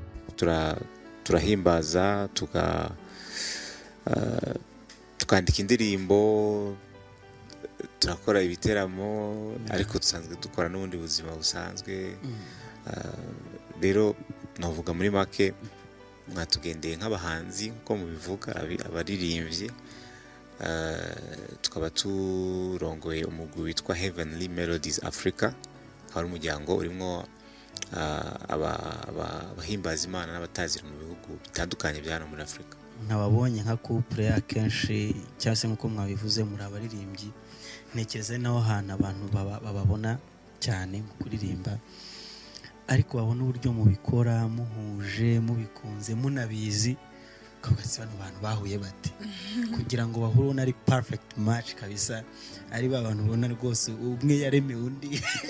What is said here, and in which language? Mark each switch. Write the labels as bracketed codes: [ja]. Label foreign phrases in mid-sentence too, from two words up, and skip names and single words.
[rn] turahimbaza tukandika indirimbo, turakora ibiteramo, ariko dusanzwe dukora n'ubundi buzima busanzwe. Rero navuga muri make mwatugendeye nk'abahanzi nko mubivuga, abaririmbyi, tukaba turongoye umugwi witwa Heavenly Melodies Africa, hari umuryango urimo abahimbaza Imana n'abatazira mu bihugu bitandukanye bya hano muri Afrika. [rw] Nkababonye nka couple akenshi cyangwa se nk'uko mwabivuze muri abaririmbyi, ntekereza naho hantu abantu bababona cyane mu kuririmba, ariko babona uburyo mubikora muhuje, mubikunze, munabizi, ukavuga ati bano bantu bahuye bate kugira ngo bahurone ari [en] perfect match [rw] kabisa, ari abantu ubona rwose umwe yaremewe undi.